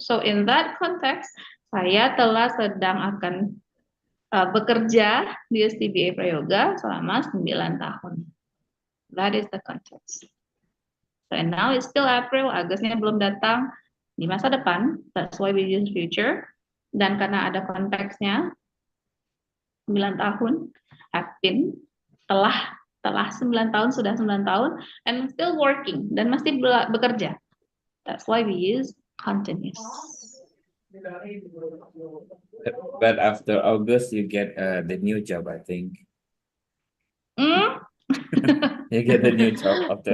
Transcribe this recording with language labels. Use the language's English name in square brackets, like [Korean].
[English] So in that context, [Indonesian] saya sedang akan bekerja di STBA Prayoga selama 9 tahun. [English] That is the context. So and now it's still April, [Indonesian] Agustusnya belum datang, di masa depan, [English] that's why we use future. [Indonesian] Dan karena ada konteksnya, 9 tahun, [English] have been, [Indonesian] telah 9 tahun, sudah 9 tahun, [English] and still working, [Indonesian] dan masih bekerja. [English] That's why we use continuous. But after August, you get the new job, I think. You get the new job after